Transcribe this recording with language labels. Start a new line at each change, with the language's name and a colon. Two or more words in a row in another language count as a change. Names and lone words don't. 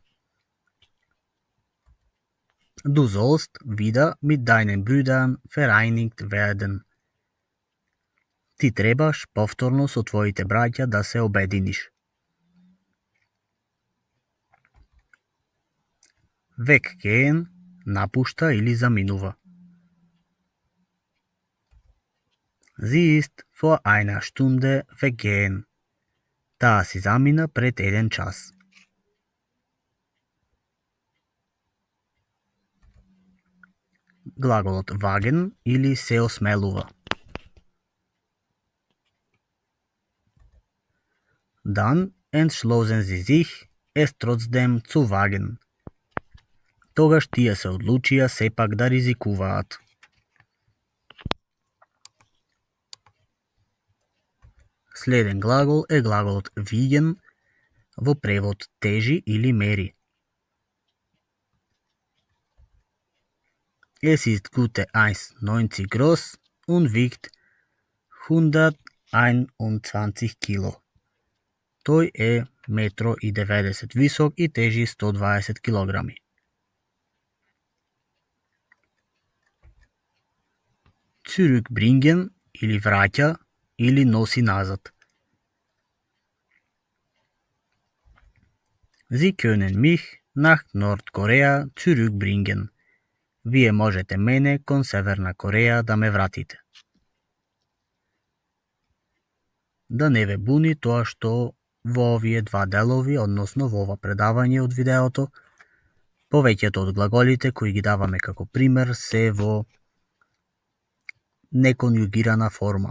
German: Du sollst wieder mit deinen Brüdern vereinigt werden.
Macedonian: Ти требаш повторно со твоите браќа да се обединиш. Weggehen напушта или заминува.
German: Sie ist vor einer Stunde weggehen.
Macedonian: Таа си замина пред 1 час. Глаголот wagen или се осмелува.
German: Dann entschlossen sie sich, es trotzdem zu wagen.
Macedonian: Тогаш тие се одлучија сепак да ризикуваат. Следен глагол е глаголот wiegen, во превод тежи или мери.
German: Es ist gute 1,90 groß und wiegt 121 kilo.
Macedonian: Тој е 1,90 м висок и тежи 120 килограми. Zurückbringen или враќа или носи назад.
German: Sie können mich nach Nordkorea zurückbringen.
Macedonian: Вие можете мене кон Северна Кореја да ме вратите. Да не ве буни тоа што во овие два делови, односно во ова предавање од видеото, повеќето од глаголите кои ги даваме како пример се во неконјугирана форма.